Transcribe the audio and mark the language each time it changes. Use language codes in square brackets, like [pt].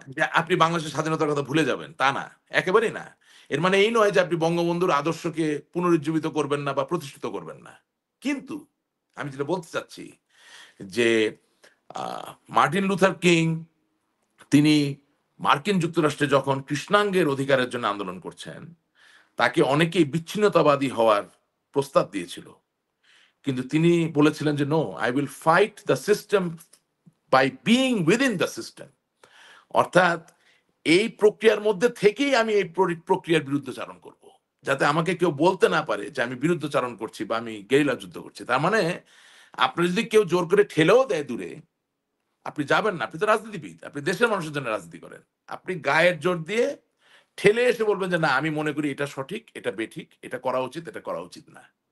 [bn] যে আপনি বাংলাদেশের স্বাধীনতার কথা ভুলে যাবেন, তা না। একেবারেই না। এর মানে এই নয় যে আপনি বঙ্গবন্ধুর আদর্শকে পুনরুজ্জীবিত করবেন না বা প্রতিষ্ঠিত করবেন না। কিন্তু আমি যেটা বলতে চাচ্ছি যে আ মার্টিন লুথার কিং, তিনি মার্কিন যুক্তরাষ্ট্রে যখন কৃষ্ণাঙ্গের অধিকারের জন্য আন্দোলন করছেন, তাকে অনেকেই বিচ্ছিন্নতাবাদী হওয়ার প্রস্তাব দিয়েছিল। কিন্তু তিনি বলেছিলেন যে, [en] "No, I will fight the system by being within the system." [bn] অর্থাৎ এই প্রক্রিয়ার মধ্যে থেকেই আমি এই প্রক্রিয়ার বিরুদ্ধচারণ করব। যাতে আমাকে কেউ বলতে না পারে যে আমি বিরুদ্ধচারণ করছি বা আমি গেরিলা যুদ্ধ করছি। তার মানে আপনার যদি কেউ জোর করে ঠেলেও দেয় দূরে, আপনি যাবেন না। আপনি তো রাজনীতিবিদ। আপনি দেশের মানুষের জন্য রাজনীতি করেন। আপনি গায়ের জোর দিয়ে ঠেলে এসে বলবেন যে, "না, আমি মনে করি এটা সঠিক, এটা বেঠিক, এটা করা উচিত, এটা করা উচিত না।"